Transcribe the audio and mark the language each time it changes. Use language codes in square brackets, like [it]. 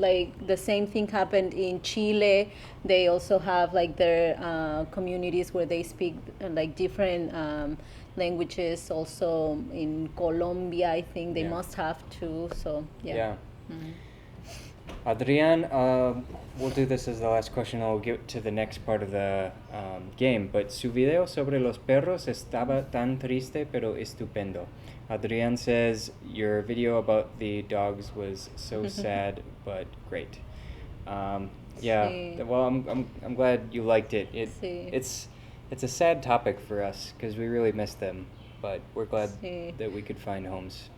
[en] like the same thing happened in Chile. They also have like their communities where they speak like different languages. Also in Colombia, I think they Yeah. must have too. So yeah. Adrian, we'll do this as the last question, and we'll get to the next part of the game. [es] But su video sobre los perros estaba tan triste pero estupendo. [en] Adrian says your video about the dogs was so sad but great. Yeah. [es] Sí. [en] Well, I'm glad you liked it. [es] Sí. [en] It's a sad topic for us because we really miss them, but we're glad [es] Sí. [en] that we could find homes.